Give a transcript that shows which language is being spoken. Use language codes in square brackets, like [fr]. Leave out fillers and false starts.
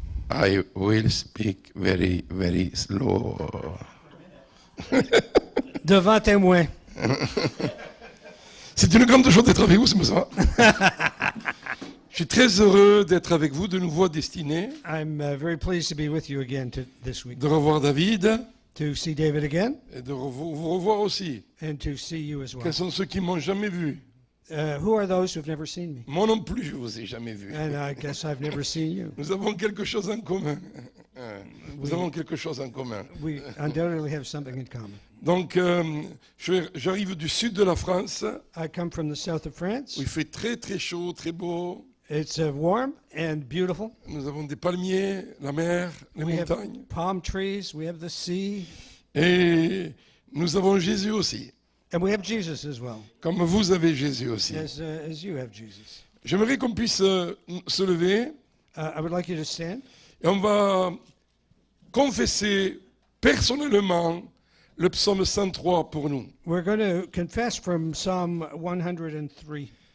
[en] I will speak very, very slow. [fr] Devant témoin. C'est une grande joie d'être avec vous, c'est pour ça. Je suis très heureux d'être avec vous, de nouveau à Destinée, [en] I'm very pleased to be with you again this week. [fr] de revoir David [en] To see David again [fr] et de vous revoir aussi. [en] and to see you as well. [fr] Quels sont ceux qui m'ont jamais vu? [en] Who are those who've never seen me? [fr] Moi non plus, je vous ai jamais vu. [en] And I guess I've never seen you. [fr] Nous avons quelque chose en commun. Nous avons quelque chose en commun. [en] We undoubtedly have something in common. [fr] Donc, j'arrive du sud de la France, [en] I come from the south of France. [fr] où il fait très très chaud, très beau. [en] It's warm and beautiful. [fr] Nous avons des palmiers, la mer, les [en] We have [fr] montagnes. [en] palm trees. We have the sea. [fr] Et nous avons Jésus aussi, [en] And we have Jesus as well, [fr] comme vous avez Jésus aussi. [en] as you have Jesus. [fr] J'aimerais qu'on puisse se lever [en] I would like you to stand. [fr] et on va confesser personnellement le psaume 103 pour nous. [en] We're going to confess from Psalm 103.